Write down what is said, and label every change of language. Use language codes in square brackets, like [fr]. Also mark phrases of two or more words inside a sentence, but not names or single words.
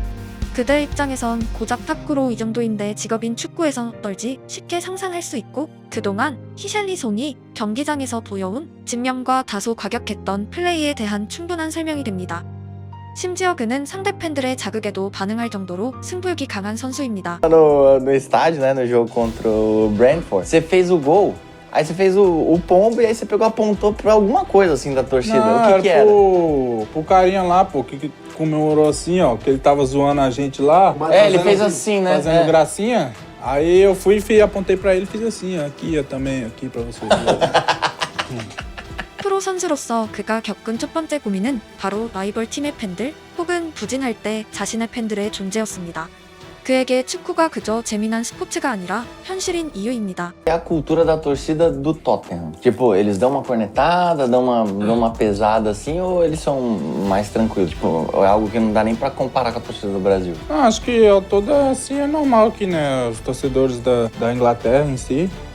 [ko] 그들 입장에선 고작 탁구로 이 정도인데 직업인 축구에선 어떨지 쉽게 상상할 수 있고 그동안 히샬리송이 경기장에서 보여온 집념과 다소 과격했던 플레이에 대한 충분한 설명이 됩니다. 심지어 그는 상대 팬들의 자극에도 반응할 정도로 승부욕이 강한 선수입니다. [pt] No estádio, né, no jogo contra o Brentford, você fez o gol, aí você fez o pombo e aí você pegou, apontou pra alguma coisa assim da torcida. Não, o que que era? pro carinha lá, pô, que comemorou assim, ó, que ele tava zoando a gente lá. É, ele fez assim, né? Fazendo gracinha. Aí eu fui e apontei pra ele e fiz assim, ó, aqui, ó, também, aqui pra vocês. [ko] 프로 선수로서 그가 겪은 첫 번째 고민은 바로 라이벌 팀의 팬들 혹은 부진할 때 자신의 팬들의 존재였습니다. 그에게 축구가 그저 재미난 스포츠가 아니라 현실인 이유입니다. [pt] É a cultura da torcida do Tottenham. Tipo, eles dão uma cornetada, dão uma pesada assim, ou eles são mais tranquilos? Tipo, é algo que não dá nem pra comparar com a torcida do Brasil. Ah, acho que toda assim é normal aqui, né? Os torcedores da Inglaterra em si.